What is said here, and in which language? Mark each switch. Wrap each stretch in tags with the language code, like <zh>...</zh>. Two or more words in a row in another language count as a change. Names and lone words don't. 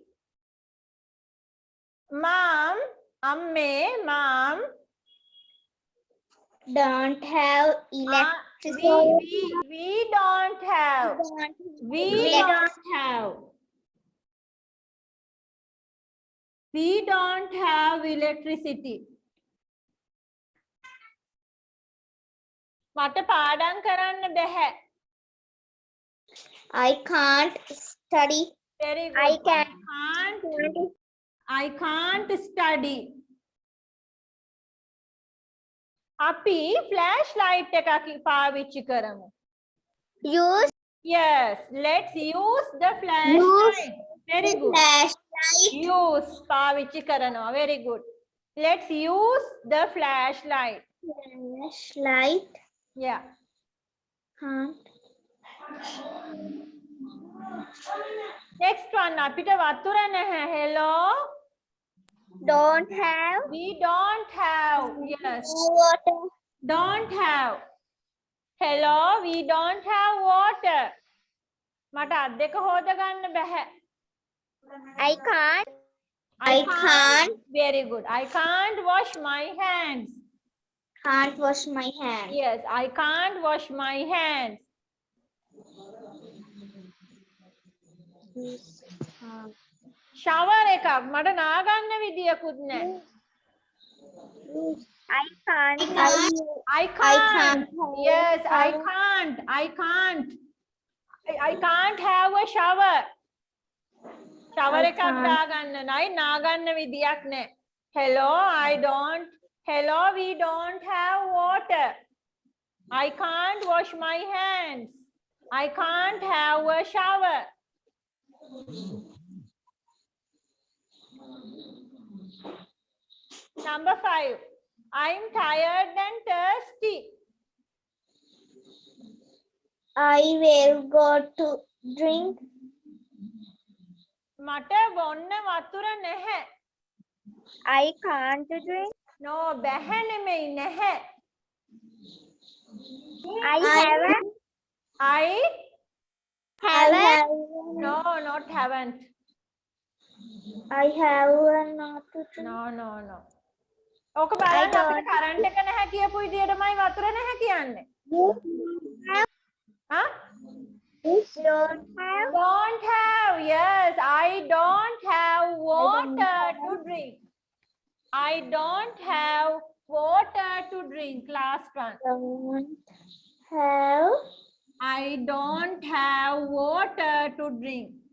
<en>Mom, mom. Don't have electricity. We don't have. We don't have. We don't have electricity.</en> <si>මට පාඩම් කරන්න බැහැ.</si> <en>I can't study. Very good. I can't study.</en> <si>අපි flashlight එකක් පාවිච්චි කරමු.</si> <en>Use. Yes, let's use the flashlight. Very good. Flashlight.</en> <si>Use පාවිච්චි කරනවා.</si> <en>Very good. Let's use the flashlight. Flashlight. Yeah. Can't. Next one.</en> <si>අපිට වතුර නැහැ.</si> <en>Hello. Don't have. We don't have. Yes. Water. Don't have. Hello. We don't have water.</en> <si>මට අත් දෙක හොද ගන්න බැහැ.</si> <en>I can't. I can't. Very good. I can't wash my hands. Can't wash my hands. Yes, I can't wash my hands.</en> <si>Shower එකක් මට නාගන්න විදියකුත් නැහැ.</si> <en>I can't. I can't. Yes, I can't. I can't have a shower.</en> <si>Shower එකක් දාගන්න නයි නාගන්න විදියක් නැහැ.</si> <en>Hello, Hello, we don't have water. I can't wash my hands. I can't have a shower. Number 5. I'm tired and thirsty. I will go to drink.</en> <si>මට බොන්න වතුර නැහැ.</si> <en>I can't drink. No,</en> <si>බැහැ නෙමෙයි නැහැ.</si> <en>I haven't. No, not haven't. I have not to drink. No.</en> <si>ඕක බලන්න අපිට කරන්ට් එක නැහැ කියපු විදියටමයි වතුර නැහැ කියන්නේ.</si> <en>Huh? Don't have. Yes, I don't have water to drink. I don't have water to drink. Last one. I don't have water to drink.</en>